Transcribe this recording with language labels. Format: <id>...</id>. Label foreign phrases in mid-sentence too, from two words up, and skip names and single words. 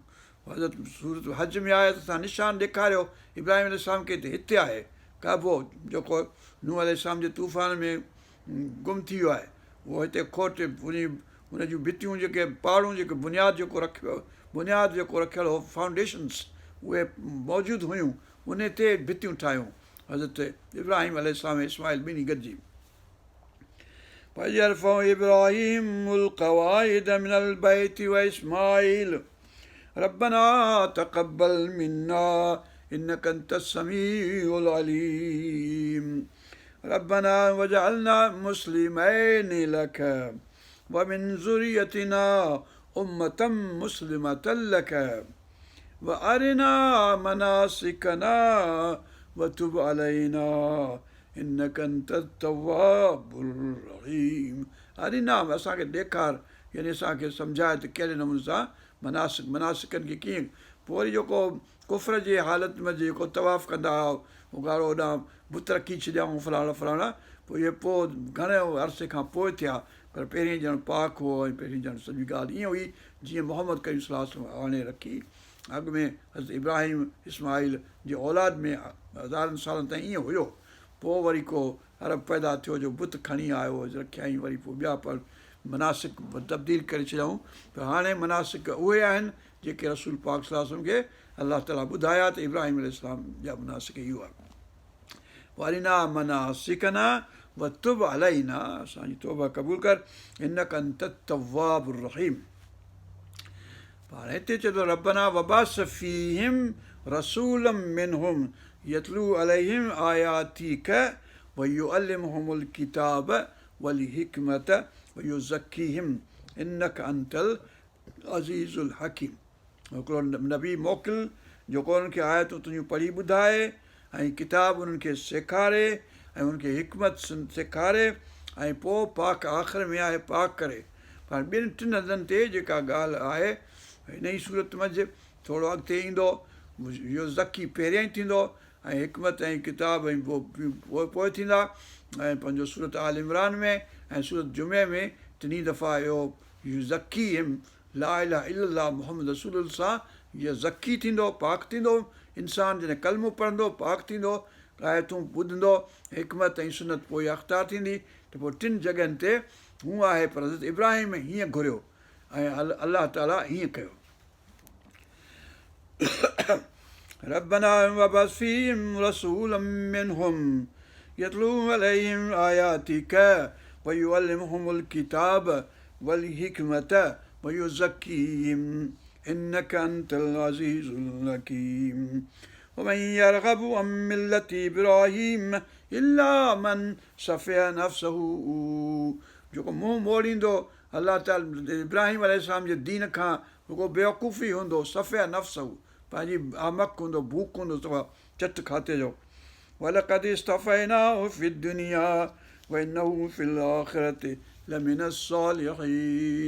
<sd>हज़रत सूरत हज में आहे त असां निशान ॾेखारियो इब्राहिम अलैहिस्सलाम खे, हिते आहे काबो जेको नूह अलैहिस्सलाम जे तूफ़ान में गुम थी वियो आहे, उहो हिते खोट उन जूं भितियूं जेके पहाड़ूं जेके बुनियाद जेको रखियो, बुनियाद जेको रखियलु हो, फाउंडेशन्स उहे मौजूदु हुयूं, उन ते भितियूं ठाहियूं हज़रत इब्राहिम अलैहिस्सलाम इस्माइल ॿिन्ही गॾिजी।</sd> <ar>إبراهيم القواعد من البيت وإسماعيل ربنا تقبل منا إنك أنت السميع العليم ربنا واجعلنا مسلمين لك ومن ذريتنا أمة مسلمة لك وأرنا مناسكنا وتب علينا إنك أنت التواب الرحيم. أرنا,</ar> <sd>असांखे ॾेखार, यानी असांखे सम्झाए त कहिड़े नमूने सां मनासिकनि खे कीअं। पोइ वरी जेको कुफ़र जे हालति में जेको तवाफ़ कंदा हुआ, उगाड़ो होॾां बुत रखी छॾियाऊं फलाणा फलाणा, पोइ इहे पोइ घणे अरसे खां पोइ थिया, पर पहिरीं ॼण पाक हो, ऐं पहिरीं ॼण सॼी ॻाल्हि ईअं हुई जीअं मोहम्मद करीम</sd> <ar>صلى الله عليه وسلم</ar> <sd>आणे रखी। अॻु में हज़रत इब्राहिम इस्माइल जे औलाद में हज़ारनि सालनि ताईं ईअं हुयो, पोइ वरी को अरब पैदा थियो जो बुत खणी आयो, रखियाईं, वरी पोइ ॿिया पर मनासिक तब्दील करे छॾियऊं। पर हाणे मनासिक उहे आहिनि जेके रसूल पाक</sd> <ar>صلى الله عليه وسلم</ar> <sd>खे अलाह ताला ॿुधाया त इब्राहिम अलैहिस्सलाम जा मनासिक इहो आहे।</sd> <ar>وأرنا مناسكنا وتب علينا,</ar> <sd>असांजी तौबा क़बूल कर,</sd> <ar>إنك أنت التواب الرحيم.</ar> <sd>हाणे हिते चए थो</sd> <ar>ربنا وابعث فيهم رسولا منهم يتلو عليهم آياتك ويعلمهم الكتاب والحكمة ويزكيهم إنك أنت العزيز الحكيم.</ar> <sd>हिकिड़ो नबी मोकिल जेको उन्हनि खे आयतूं तुंहिंजूं पढ़ी ॿुधाए, ऐं किताब उन्हनि खे सेखारे, ऐं उनखे हिकमत सेखारे, ऐं पोइ पाक आख़िर में आहे पाक करे। पर ॿिनि टिनि हंधनि ते जेका ॻाल्हि आहे हिन ई सूरत मंझि, थोरो अॻिते ईंदो इहो ज़की पहिरियां ई थींदो, ऐं हिकमत ऐं किताब ऐं पोइ थींदा, ऐं पंहिंजो सूरत आल इमरान में ऐं सूरत जुमे में टिनी दफ़ा इहो ज़की हिम</sd> <ar>لا إله إلا الله محمد رسول الله</ar> <sd>सां इहा ज़की थींदो, पाक थींदो, इंसानु जॾहिं कलमो पढ़ंदो पाक थींदो, आयतूं ॿुधंदो, हिकमत ऐं सुनत पोइ अख़्तियार थींदी, त पोइ टिनि जॻहियुनि ते हू आहे। पर हज़रत इब्राहिम हीअं घुरियो ऐं अलाह ताला हीअं कयो।</sd> <ar>ربنا وابعث فيهم رسولا منهم يتلو عليهم آياتك ويعلمهم الكتاب والحكمة ويزكيهم إنك أنت العزيز الحكيم ومن يرغب عن ملة إبراهيم إلا من سفه نفسه,</ar> <sd>जेको मुंहुं मोड़ींदो अलाह ताला इब्राहिम अलैहिस्सलाम जे दीन खां, रुगो बेवकूफ़ी हूंदो,</sd> <ar>سفه نفسه,</ar> <sd>पंहिंजी आमक हूंदो, भूख हूंदो, चट खाते जो।</sd> <ar>ولقد اصطفيناه في الدنيا وإنه في الآخرة لمن الصالحين.</ar>